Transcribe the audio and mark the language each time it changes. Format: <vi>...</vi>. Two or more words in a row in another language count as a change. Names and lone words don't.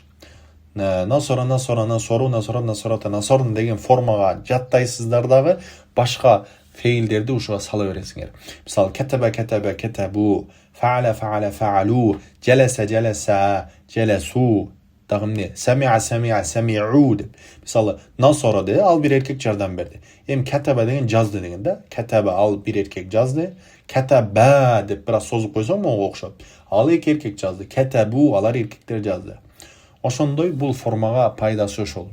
<ar>نصر نصرا نصروا نصرا نصرتا نصرن</ar> <ky>деген формага жаттайсыздар дагы башка фейлдерди ушуга сала бересиңер.</ky> <ar>Мисалы, كتب كتبا كتبوا فعل فعلا فعلوا جلس جلسا جلسوا,</ar> <ky>дагы эмне?</ky> <ar>سمع سمعا سمعوا деп.</ar> <ky>Мисалы, насора де ал бир эркек жардам берди. Эми катаба деген жазды деген да. Катаба ал бир эркек жазды. Катаба деп бираз созуп койсоң могу окшот. Ал эки эркек жазды. Катабу алар эркектер жазды. Ошондой бул формага пайдасы ошол.</ky>